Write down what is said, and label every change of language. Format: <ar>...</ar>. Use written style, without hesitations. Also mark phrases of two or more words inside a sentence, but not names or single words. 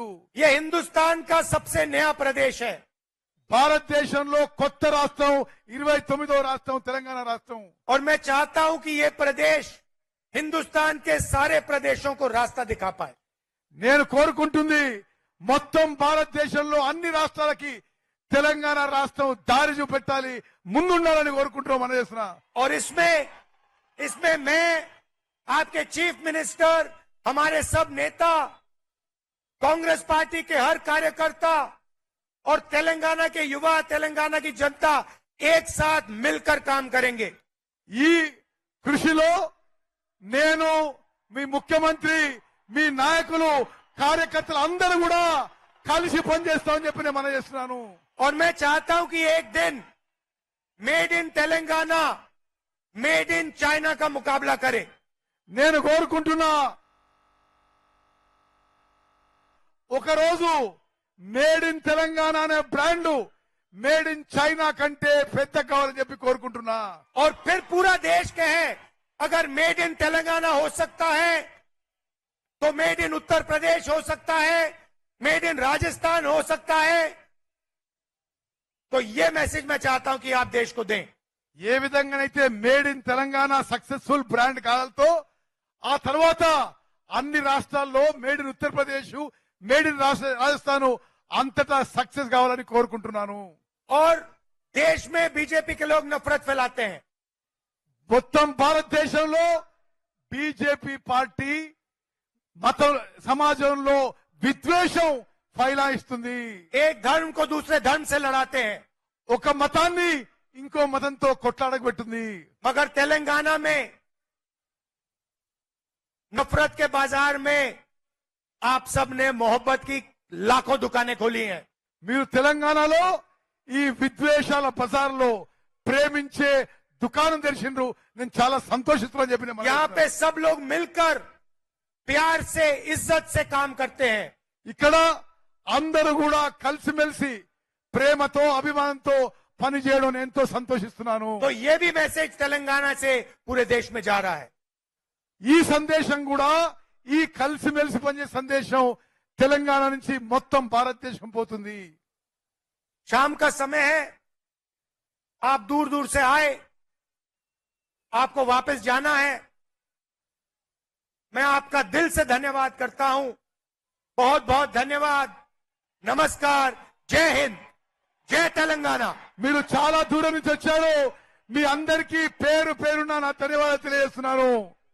<hi>ये हिंदुस्तान का सबसे नया प्रदेश है।</hi> <te>భారతదేశంలో కొత్త రాష్ట్రం 29వ రాష్ట్రం తెలంగాణ రాష్ట్రం.</te> <hi>और मैं चाहता हूं कि ये प्रदेश हिंदुस्तान के सारे प्रदेशों को रास्ता दिखा पाए।</hi> <te>నేను కోరుకుంటుంది మొత్తం భారతదేశంలో అన్ని రాష్ట్రాలకి తెలంగాణ రాష్ట్రం దారి చూపెట్టాలి, ముందుండాలని కోరుకుంటున్నాం మనం చేస్తున్నా.</te> <hi>और इसमें मैं, आपके</hi> <en>chief minister,</en> <hi>हमारे सब नेता, कांग्रेस पार्टी के हर कार्यकर्ता और तेलंगाना के युवा, तेलंगाना की जनता एक साथ मिलकर काम करेंगे।</hi> <te>ఈ కృషిలో నేను, మీ ముఖ్యమంత్రి, మీ నాయకులు, కార్యకర్తలు అందరూ కూడా కలిసి పనిచేస్తామని చెప్పి నేను మనం చేస్తున్నాను.</te> <hi>और मैं चाहता हूं कि एक दिन</hi> <en>made in Telangana, made in China</en> <hi>का मुकाबला करे।</hi> <te>నేను కోరుకుంటున్నా ఒకరోజు</te> <en>made in Telangana</en> <te>అనే బ్రాండ్</te> <en>made in China</en> <te>కంటే పెద్ద కావాలని చెప్పి కోరుకుంటున్నా.</te> <hi>और फिर पूरा देश कहे, अगर</hi> <en>made in Telangana</en> <hi>हो सकता है तो</hi> <en>made in Uttar Pradesh</en> <hi>हो सकता है,</hi> <en>made in Rajasthan</en> <hi>हो सकता है। तो ये मैसेज मैं चाहता हूं कि आप देश को दें।</hi> <te>ఏ విధంగానైతే</te> <en>made in Telangana successful brand</en> <te>కావాలతో ఆ తర్వాత అన్ని రాష్ట్రాల్లో</te> <en>made in Uttar Pradesh, made in Rajasthan</en> <te>అంతటా సక్సెస్ కావాలని కోరుకుంటున్నాను.</te> <hi>और देश में बीजेपी के लोग नफरत फैलाते हैं,</hi> <te>మొత్తం భారతదేశంలో బీజేపీ పార్టీ మత సమాజంలో విద్వేషం ఫైలాయిస్తుంది.</te> <hi>एक धर्म को दूसरे धर्म से लड़ाते हैं.</hi> <te>ఒక మతాన్ని ఇంకో మతంతో కొట్లాడబెట్టింది.</te> <hi>मगर तेलंगाना में नफरत के बाजार में आप सब ने मोहब्बत की लाखों दुकानें खोली हैं.</hi> <te>మీరు తెలంగాణలో ఈ విద్వేషాల బజార్లో ప్రేమించే దుకాణం తెరిచిండ్రు. నేను చాలా సంతోషిస్తున్నాను చెప్పిన</te> <hi>यहाँ पे सब लोग मिलकर प्यार से इज्जत से काम करते हैं.</hi> <te>ఇక్కడ అందరూ కూడా కలిసిమెలిసి ప్రేమతో అభిమానంతో పనిచేయడం నేను ఎంతో సంతోషిస్తున్నాను.</te> <hi>तो ये भी मैसेज तेलंगाना से पूरे देश में जा रहा है.</hi> <te>ఈ సందేశం కూడా ఈ కలిసిమెలిసి పనిచేసే సందేశం తెలంగాణ నుంచి మొత్తం భారతదేశం పోతుంది.</te> <hi>शाम का समय है, आप दूर दूर से आए, आपको वापस जाना है. मैं आपका दिल से धन्यवाद करता हूं. बहुत बहुत धन्यवाद. नमस्कार. जय हिंद. जय तेलंगाना.</hi> <te>మీరు చాలా దూరం నుంచి వచ్చారు. మీ అందరికీ పేరు పేరున నా ధన్యవాదాలు తెలియజేస్తున్నాను.</te>